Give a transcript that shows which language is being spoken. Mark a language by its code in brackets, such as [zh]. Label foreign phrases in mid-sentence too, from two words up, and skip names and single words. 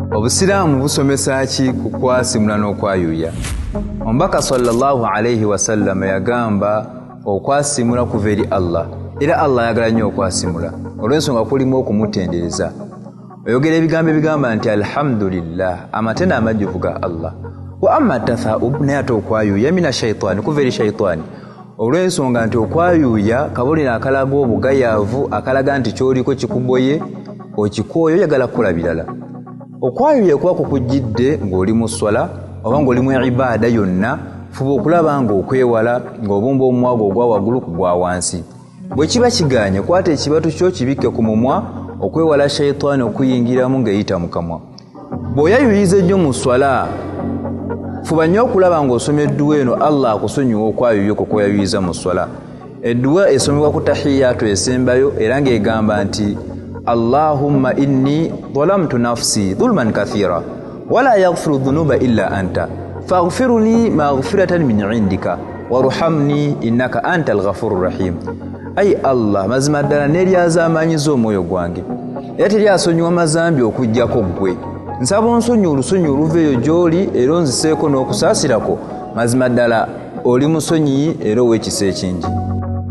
[lg] Obusiraamu busomesa ki ku kwasimula n'okwayuuya? Omubaka [ar] صلى الله عليه وسلم [lg] yagamba okwasimula kuva eri Allah, era Allah ayagala nnyo okwasimula olw'ensonga kulimu okumutendereza. Oyogera ebigambo ebigamba nti alhamdulillah, amatenda amajjuvu ga Allah. [ar] وأما التثاؤب, [lg] naye ate okwayuuya [ar] من الشيطان, [lg] kuva eri shaitaani, olw'ensonga nti okwayuuya kabonero akalaga obugayaavu, akalaga nti kyoliko kikuboye, okikooyo oyagala kukola birala. Okwayuuya kuba kukujjidde ng'oli mu swala oba ng'oli mu ibaada yonna, fuba okulaba ng'okwewala ng'obumba omumwa ogwa waggulu ku gwa wansi. Bwe kiba kiganye, kwata ekibatu kyo kibikke ku mumwa, okwewala shaitaani okuyingiramu ng'eyita mu kamwa. Bw'oyayuuyiza ennyo mu swala, fuba nnyo okulaba ng'osoma edduwa eno Allah akusonyiwa okwayuuya okwo kw'oyayuuyiza mu swala. Edduwa esomebwa ku tahiyatu esembayo era ng'egamba nti [ar] اللهم إني ظلمت نفسي ظلما كثيرا ولا يغفر الذنوب إلا أنت فاغفر لي مغفرة من عندك وارحمني إنك أنت الغفور الرحيم. [lg] Ay Allah, mazima ddala neryazaamaanyiza omwoyo gwange era teryasonyiwa mazambi okujjako ggwe. Nsaba onsonyi olusonyi oluveeyo gy'oli era onziseeko n'okusaasirako. Mazima ddala oli musonyi era ow'ekisa ekingi.